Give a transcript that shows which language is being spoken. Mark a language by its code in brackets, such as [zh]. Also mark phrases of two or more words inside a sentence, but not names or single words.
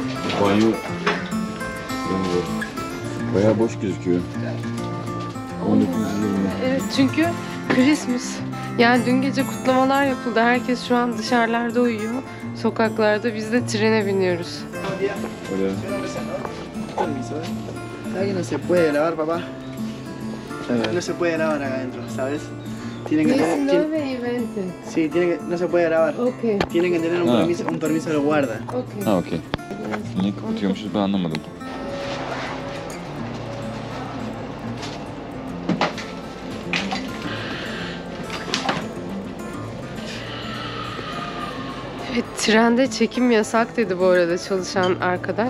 [tr] Banyo bayağı boş gözüküyor. 19.20. Evet, çünkü Christmas. Yani dün gece kutlamalar yapıldı. Herkes şu an dışarılarda uyuyor. Sokaklarda, biz de trene biniyoruz. Öyle. [es] Permiso, ¿Sabes que no se puede grabar, papá? No se puede grabar acá adentro, ¿sabes? Tienen que tener, sí, no se puede grabar. Okay. Tienen que tener un permiso del guarda. Okay. [tr] Ha okey. Niye kapatıyormuşuz ben anlamadım. Evet, trende çekim yasak dedi bu arada çalışan arkadaş.